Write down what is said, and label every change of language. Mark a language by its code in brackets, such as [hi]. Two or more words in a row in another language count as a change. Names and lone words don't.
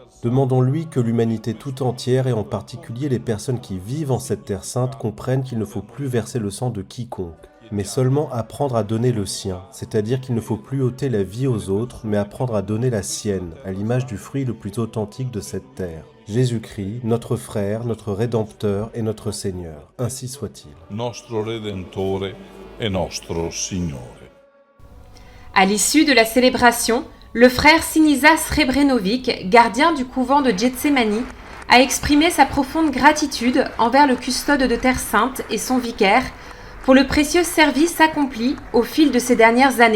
[fr] Demandons-lui que l'humanité tout entière et en particulier les personnes qui vivent en cette terre sainte comprennent qu'il ne faut plus verser le sang de quiconque, mais seulement apprendre à donner le sien, c'est-à-dire qu'il ne faut plus ôter la vie aux autres, mais apprendre à donner la sienne, à l'image du fruit le plus authentique de cette terre. Jésus-Christ, notre frère, notre Rédempteur et notre Seigneur. Ainsi soit-il. [it] Nostro Redentore e nostro Signore. [fr] À l'issue de la célébration, le frère Sinisa Srebrenovic, gardien du couvent de Gethsémani, a exprimé sa profonde gratitude envers le custode de Terre Sainte et son vicaire pour le précieux service accompli au fil de ces dernières années.